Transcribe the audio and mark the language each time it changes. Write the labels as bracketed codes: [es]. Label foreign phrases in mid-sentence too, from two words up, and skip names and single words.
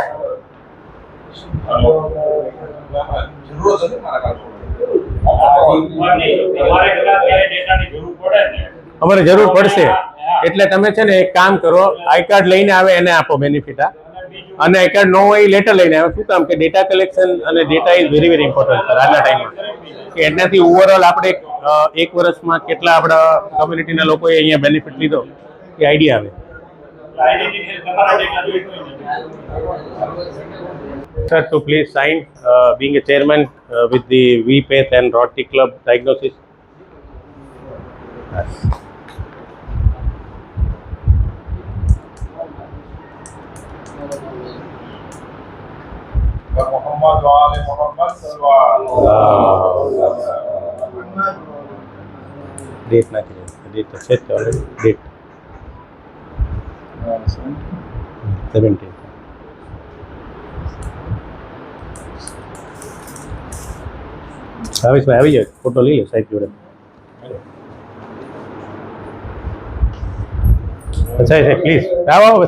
[gu] અમારે જરૂર પડશે એટલે તમે છે ને એક કામ કરો, [en] I card [gu] લઈને આવે એને આપો બેનિફિટ, અને [en] I card [gu] ન હોય લેટર લઈને આવે. શું કામ કે [en] data collection [gu] અને [en] data is very very important sir [gu] આજના ટાઈમમાં, કે એનાથી ઓવરઓલ આપણે એક વર્ષમાં કેટલા આપણા કમ્યુનિટીના લોકોએ અહીંયા બેનિફિટ લીધો એ આઈડિયા આવે. [en] Sir, to please sign, being a chairman with the VPath and Rotary Club diagnosis. Yes. [hi] मोहम्मद वाले मोहम्मद सल्लल्लाहु [en] Date not here. Date set already. Date 17. [gu] ભાવેશભાઈ આવી જાય, ફોટો લઈ લો સાહેબ જોડે. અચ્છા છે પ્લીઝ આવો આવો.